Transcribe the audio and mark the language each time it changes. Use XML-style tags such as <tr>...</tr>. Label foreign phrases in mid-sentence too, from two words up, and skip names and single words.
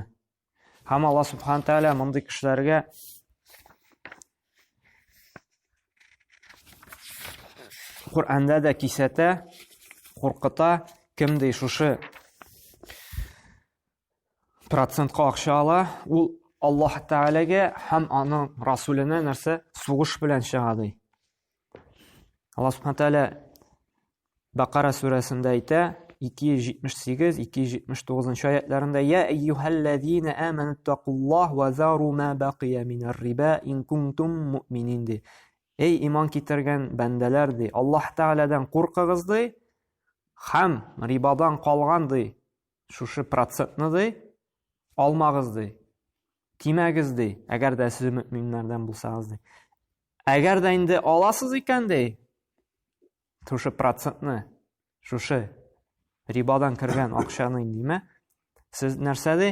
<tt>Һәм Алла</tt> <ar>سبحانه وتعالى</ar> <tt>мондый кешеләргә Куръанда да кисәтә, куркыта, кемдей шушы процентка акча ала, ул Аллаһ Тәгаләгә һәм аның Расулына нәрсә сугыш белән чыга ди. Алла</tt> <ar>سبحانه وتعالى</ar> <tt>Бакара сүрәсендә әйтә, 278-279 аятларында:</tt> <ar>"يا أيها الذين آمنوا اتقوا الله وذروا ما بقي من الربا إن كنتم مؤمنين"</ar> <tt>ди. Эй иман китергән бәндәләр ди, Аллаһ Тәгаләдән куркыгыз ди, һәм рибадан калган ди, шушы процентны ди, алмагыз ди. Тимәгез ди, әгәр дә сез мөэминнәрдән булсагыз ди. Әгәр дә инде аласыз икән ди, шушы процентны, шушы рибадан кергән акчаны индеме, сез нәрсә ди?</tt>